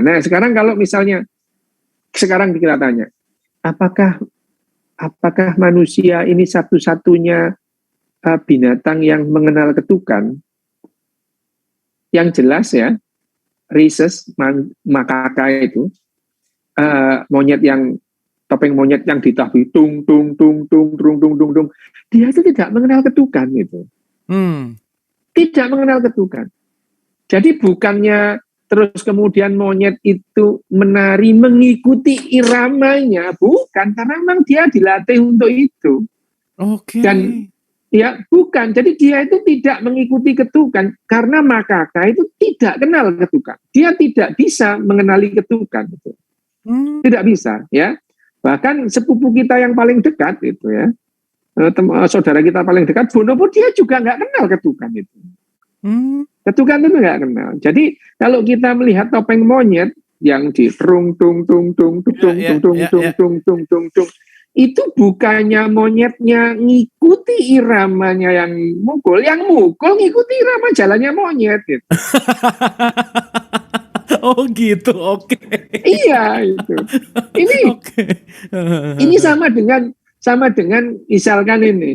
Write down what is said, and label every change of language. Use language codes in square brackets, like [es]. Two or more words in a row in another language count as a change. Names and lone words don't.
[id] Nah, sekarang kalau misalnya sekarang kita tanya, apakah manusia ini satu-satunya binatang yang mengenal ketukan? Yang jelas ya, Rhesus makaka itu monyet yang topeng monyet yang ditahbih tung tung tung tung tung tung tung tung, dia itu tidak mengenal ketukan gitu. Tidak mengenal ketukan. Jadi bukannya terus kemudian monyet itu menari mengikuti iramanya, bukan, karena memang dia dilatih untuk itu. Oke. Dan ya bukan, jadi dia itu tidak mengikuti ketukan karena makaka itu tidak kenal ketukan. Dia tidak bisa mengenali ketukan itu. Tidak bisa, ya. Bahkan sepupu kita yang paling dekat itu ya, saudara kita paling dekat, bonobo, dia juga nggak kenal ketukan itu. Ketukan itu nggak kenal. Jadi kalau kita melihat topeng monyet yang di tung tung tung tung tung tung tung tung tung tung tung, itu bukannya monyetnya ngikuti iramanya yang mukul ngikuti irama jalannya monyet gitu. Oh gitu, oke. Iya itu. Ini sama dengan misalkan ini.